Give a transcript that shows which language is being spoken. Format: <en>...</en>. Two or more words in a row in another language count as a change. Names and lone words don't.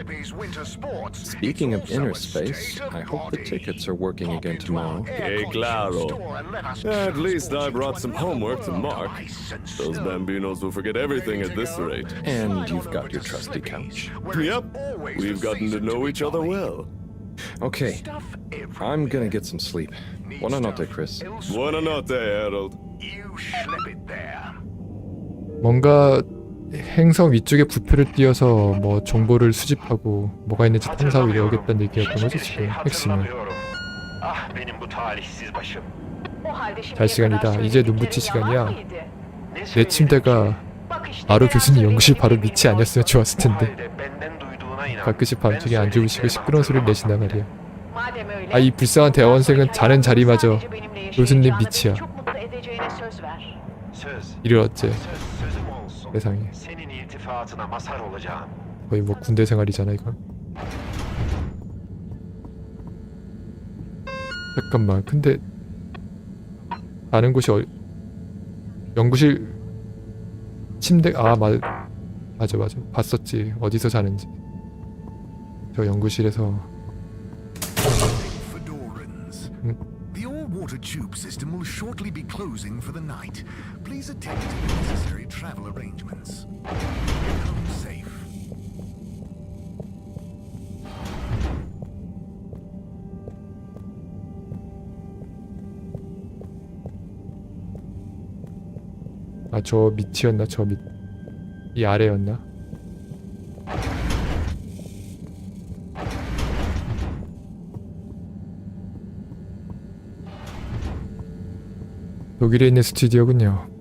<en>Speaking of inner space, I hope the tickets are working again tomorrow.</en> <es>Que claro.</es> <en>At least I brought some homework to mark. Those bambinos will forget everything at this rate. And you've got your trusty couch. Yep, we've gotten to know each other well. Okay, I'm gonna get some sleep.</en> <it>Buona notte, Chris. Buona notte, Harold.</it> <ko>뭔가 행성 위쪽에 부표를 띄어서 뭐 정보를 수집하고 뭐가 있는지 탐사하고 이러겠다는 얘기였던 거지 지금 핵심은.</ko> <tr>Ah benim bu talihsiz başım. O halde şimdi</tr> <ko>잘 시간이다. 이제 눈 붙일 시간이야. 내 침대가 바로 교수님 연구실 바로 밑이 아니었으면 좋았을 텐데. 가끔씩 밤중에 안 주무시고 시끄러운 소리를 내신다 말이야. 아 이 불쌍한 대원생은 자는 자리마저 교수님 밑이야. 이를 어째 세상에.</ko> <tr>Senin iltifatına mazhar olacağım.</tr> <ko>거의 뭐 군대 생활이잖아 이건. 잠깐만, 근데 가는 곳이 연구실 침대 맞아 봤었지. 어디서 자는지. 저 연구실에서.</ko> <en>The all-water tube system will shortly be closing for the night. Please attend to the necessary travel arrangements. Get home safe.</en> <ko>저 밑이었나? 저 밑, 이 아래였나? 독일에 있는 스튜디오군요.</ko>